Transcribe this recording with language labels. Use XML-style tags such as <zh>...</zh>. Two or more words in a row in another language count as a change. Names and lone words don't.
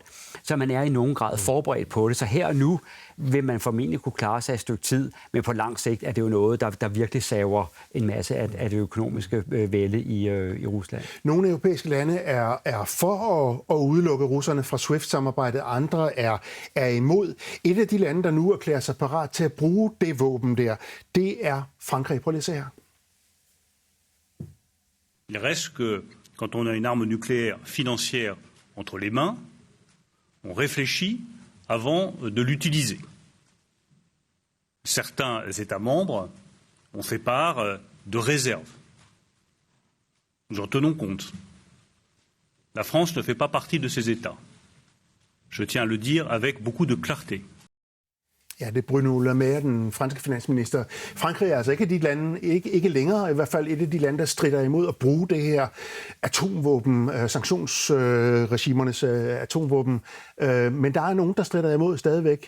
<da>Så man er i nogen grad forberedt på det. Så her og nu vil man formentlig kunne klare sig et stykke tid, men på lang sigt er det jo noget, der virkelig saver en masse af det økonomiske vælde i Rusland. Nogle europæiske lande er for at udelukke russerne fra SWIFT-samarbejdet, andre er imod. Et af de lande, der nu erklærer sig parat til at bruge det våben der, det er Frankrig. Prøv lige at se her.</da> <fr>Il reste que quand on a une arme nucléaire financière entre les mains, on réfléchit avant de l'utiliser. Certains États membres ont fait part de réserves. Nous en tenons compte. La France ne fait pas partie de ces États. Je tiens à le dire avec beaucoup de clarté.</fr> <da>Ja, det er Bruno Le Maire, den franske finansminister. Frankrig er altså ikke de lande, ikke længere, i hvert fald et af de lande, der stritter imod at bruge det her atomvåben, sanktionsregimernes atomvåben. Men der er nogen, der stritter imod stadigvæk.</da>